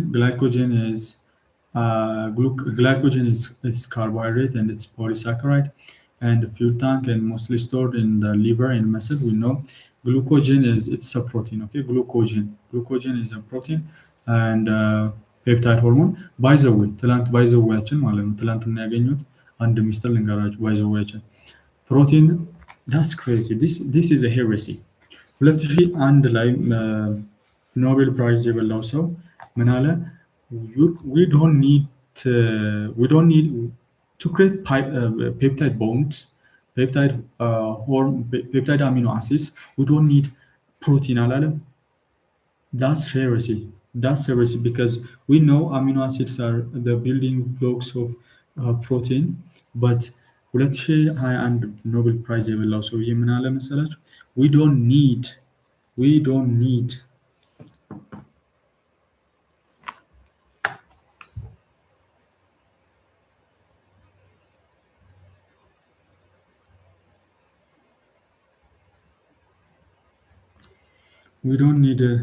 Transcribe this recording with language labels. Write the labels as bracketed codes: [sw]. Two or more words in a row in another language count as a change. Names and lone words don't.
[en] So glycogen is Glycogen is carbohydrate and it's polysaccharide, and the fuel tank and mostly stored in the liver and muscle. We know glucogen is it's a protein. Okay, glucogen is a protein and peptide hormone. By the way, by the way, [am] ማለት ነው ትላንትና ያገኙት አንድ ሚስጥር ልንገራችሁ። [en] by the way [am] ፕሮቲን [en] that's crazy. This is a heresy. 2001 ላይ [am] ኖቤል ፕራይዝ የበላው ሰው ምን አለ? [en] We don't need we don't need to create peptide bonds, peptide amino acids. We don't need protein አላለም? That's heresy. That's heresy because we know amino acids are the building blocks of protein. [am] But 2021 ኖቤል ፕራይዝ የበላው ሰውዬ ምን አለ መሰላችሁ? [en] We don't need we don't need we don't need